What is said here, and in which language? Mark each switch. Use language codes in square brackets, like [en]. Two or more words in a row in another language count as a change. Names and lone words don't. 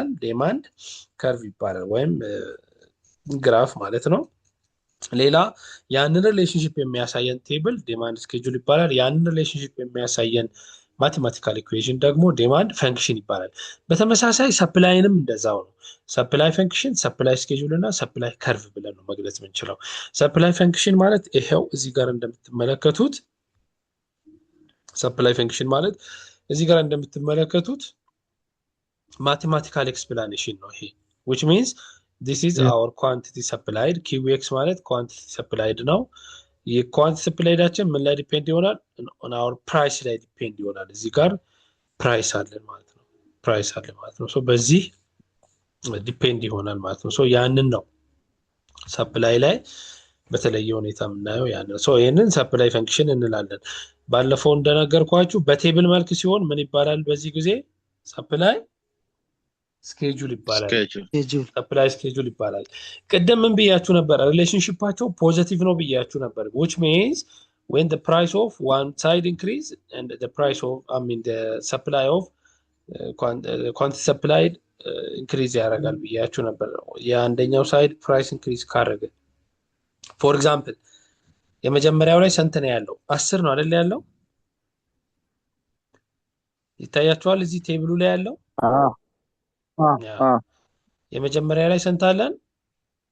[en] demand curve [am] ይባላል ወይም ግራፍ ማለት ነው። ሌላ ያንን ሪሌሽንሺፕ የሚያሳየን ቴብል [en] demand schedule [am] ይባላል። ያንን ሪሌሽንሺፕ የሚያሳየን [en] mathematical equation [am] ደግሞ [en] demand function [am] ይባላል። በተመሳሳይ ሰፕላይንም እንደዛው ነው። [en] supply function, supply schedule [am] እና [en] supply curve [am] ብለን ነው መግለጽ የምንችለው። [en] supply function [am] ማለት ይሄው እዚህ ጋር እንደምትመለከቱት [en] mathematical explanation [am] ነው ይሄ [en] which means this is our quantity supplied QX [am] ማለት [en] quantity supplied [am] ነው። የኳንቲቲ ሰፕላይዳችን ምን ላይ ዲፔንድ ይሆናል? [en] on our price [am] ላይ ዲፔንድ ይሆናል። እዚህ ጋር ፕራይስ አለን ማለት ነው። ሶ በዚህ ዲፔንድ ይሆናል ማለት ነው። ሶ ያንን ነው ሰፕላይ ላይ በተለየ ሁኔታ የምናየው ያንን። ሶ ይሄንን [en] supply function [am] እንላለን። ባለፈው እንደነገርኳችሁ በቴብል መልክ ሲሆን ምን ይባላል? በዚህ ጊዜ [en] supply schedule [am] ይባላል። [en] supply schedule [am] ይባላል። ቅድም ምን ብያችሁ ነበር? ሪሌሽንሺፓቸው ፖዚቲቭ ነው ብያችሁ ነበር [en] which means when the price of one side increase and the price of the supply of quantity supplied increase [am] ያደርጋል ብያችሁ ነበር። የአንደኛው [en] side price increase [am] ካደረገ [en] for example [am] የመጀመሪያው ላይ ስንት ነው ያለው? 10 ነው አይደል ያለው? ይታያችኋል እዚህ ቴብሉ ላይ ያለው የመጀመሪያ ላይ ስንት አለን?